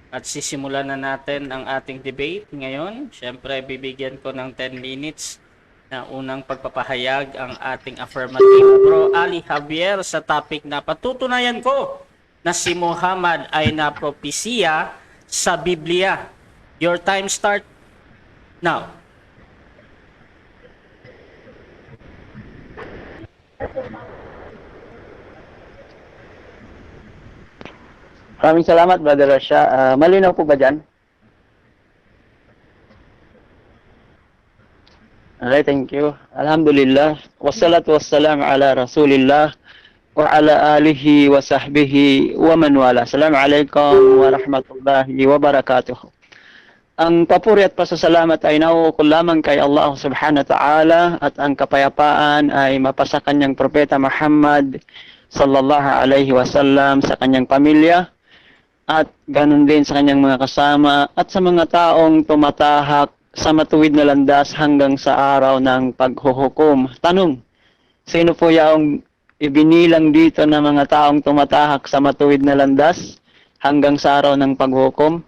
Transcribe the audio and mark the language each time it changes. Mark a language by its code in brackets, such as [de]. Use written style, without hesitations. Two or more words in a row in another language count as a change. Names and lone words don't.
[tl] At sisimulan na natin ang ating debate ngayon. Siyempre, bibigyan ko ng 10 minutes na unang pagpapahayag ang ating affirmative. Bro Ali Javier, sa topic na patutunayan ko na si Muhammad ay napropesiya sa Biblia. [en] Your time start now. [tl] Maraming salamat, Brother Rasha. Malinaw po ba dyan? [en] Alright, thank you. [ar] Alhamdulillah. والصلاة والسلام على رسول الله وعلى آله وصحبه ومن والاه. السلام عليكم ورحمة الله وبركاته. [tl] Ang papuri at pasasalamat ay nauukol lamang kay Allah [ar] سبحانه وتعالى, [tl] at ang kapayapaan ay mapasa kanyang propeta Muhammad [ar] صلى الله عليه وسلم, [tl] sa kanyang pamilya, at ganun din sa kanyang mga kasama at sa mga taong tumatahak sa matuwid na landas hanggang sa araw ng paghuhukom. Tanong, sino po yung ibinilang dito na mga taong tumatahak sa matuwid na landas hanggang sa araw ng paghuhukom?